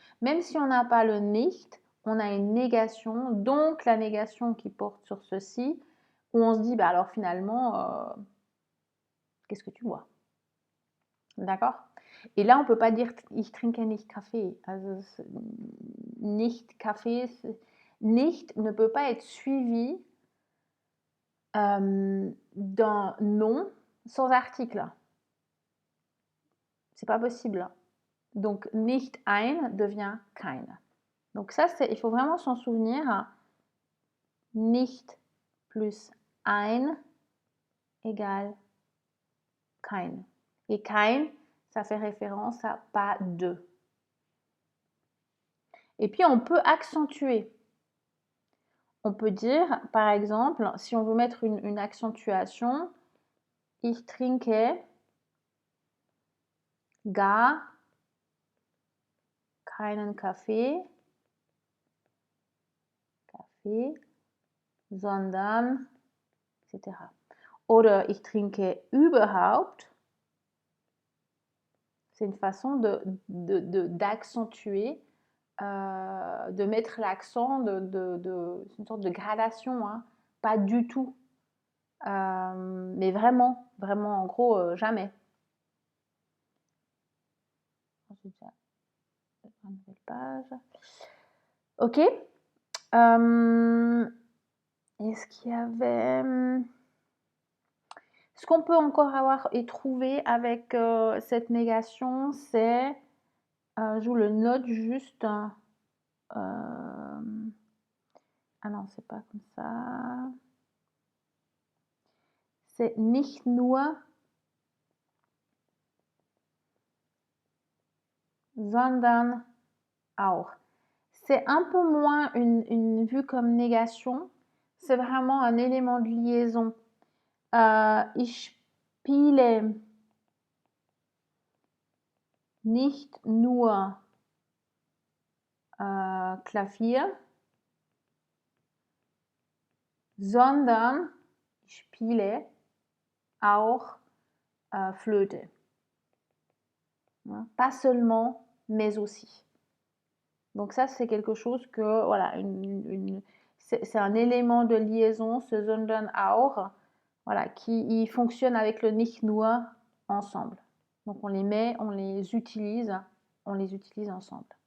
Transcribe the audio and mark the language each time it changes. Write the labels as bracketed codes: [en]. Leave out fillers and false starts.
[fr] Même si on n'a pas le nicht, on a une négation, donc la négation qui porte sur ceci, où on se dit, bah alors finalement, qu'est-ce que tu bois? D'accord? Et là, on ne peut pas dire [de] ich trinke nicht Kaffee. [fr] Also, [de] nicht Kaffee, [fr] nicht ne peut pas être suivi d'un nom sans article. C'est pas possible. Donc, [de] nicht ein [fr] devient kein. Donc ça, il faut vraiment s'en souvenir. Nicht plus ein égale kein. Et kein, ça fait référence à pas de. Et puis, on peut accentuer. On peut dire, par exemple, si on veut mettre une accentuation, [de] ich trinke gar keinen Kaffee, sondern, [fr] etc. [de] Oder ich trinke überhaupt. [fr] C'est une façon d'accentuer, de mettre l'accent, c'est une sorte de gradation, hein, pas du tout. Mais vraiment, vraiment, en gros, jamais. Une nouvelle page. Ok. Est-ce qu'il y avait... Ce qu'on peut encore avoir et trouver avec cette négation, c'est... je vous le note juste. Ah non, c'est pas comme ça. C'est [de] nicht nur, sondern auch. [fr] C'est un peu moins une vue comme négation. C'est vraiment un élément de liaison. [de] Ich spiele nicht nur Klavier, sondern ich spiele auch Flöte. [fr] Pas seulement, mais aussi. Donc ça, c'est quelque chose que, voilà, c'est un élément de liaison, ce [de] sondern auch, [fr] voilà, qui fonctionne avec le [de] nicht nur [fr] ensemble. Donc on les met, on les utilise ensemble.